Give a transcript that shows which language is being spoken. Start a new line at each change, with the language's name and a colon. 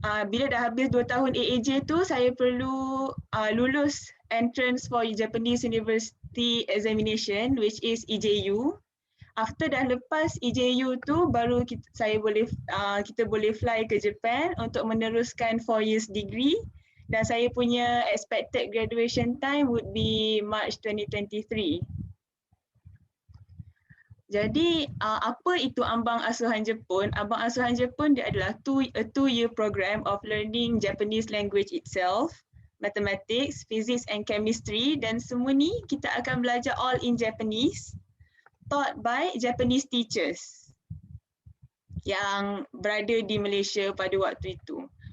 Malay: Bila dah habis 2 tahun AAJ tu, saya perlu lulus entrance for Japanese University Examination which is EJU. After dah lepas EJU tu, baru kita boleh fly ke Japan untuk meneruskan 4 years degree
English: dan saya punya expected graduation time would be March 2023.
Malay: Jadi apa itu Ambang Asuhan Jepun?
English: Ambang Asuhan Jepun dia adalah a two-year program of learning Japanese language itself, mathematics, physics and chemistry, dan semua ni kita akan belajar all in Japanese, taught by Japanese teachers yang berada di Malaysia pada waktu itu.